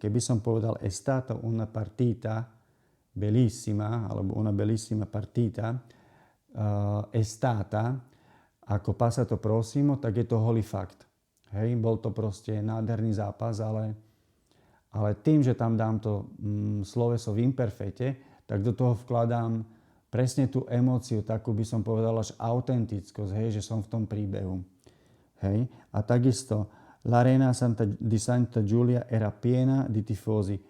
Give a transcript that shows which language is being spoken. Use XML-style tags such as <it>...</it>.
<sk>Keby som povedal</sk> <it>è stata una partita bellissima,</it> <sk>alebo</sk> <it>una bellissima partita, è stata,</it> <sk>ako</sk> <it>passato prossimo,</it> <sk>tak je to holý fakt. Hej, bol to proste nádherný zápas, ale tým, že tam dám to sloveso v imperfete, tak do toho vkladám presne tú emóciu, takú by som povedal až autentickosť, hej, že som v tom príbehu. Hej. A takisto</sk> <it>l'Arena di Santa Giulia era piena di tifosi.</it>